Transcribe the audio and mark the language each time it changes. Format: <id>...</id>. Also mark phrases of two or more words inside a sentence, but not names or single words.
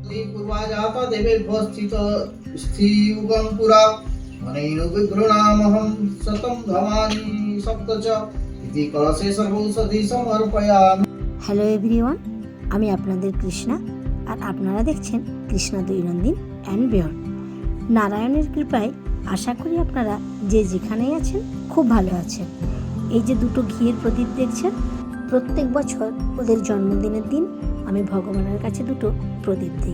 <sa>पूर्वाजाता देवेभ्यस्थित स्त्रीयुगं पुरा अनेन विघ्नामहं शतं धमानि सप्त च इति कलशे सर्वौषधि समर्पयामि।</sa> <en>Hello everyone,</en> <bn>আমি আপনাদের কৃষ্ণা, আর আপনারা দেখছেন কৃষ্ণা দৈনন্দিন অ্যান্ড বিয়ন্ড। নারায়ণের কৃপায় আশা করি আপনারা যে যেখানেই আছেন খুব ভালো আছেন। এই যে দুটো ঘিয়ের প্রদীপ দেখছেন, প্রত্যেক বছর ওদের জন্মদিনের দিন আমি ভগবানের কাছে দুটো প্রদীপ দিই।</bn>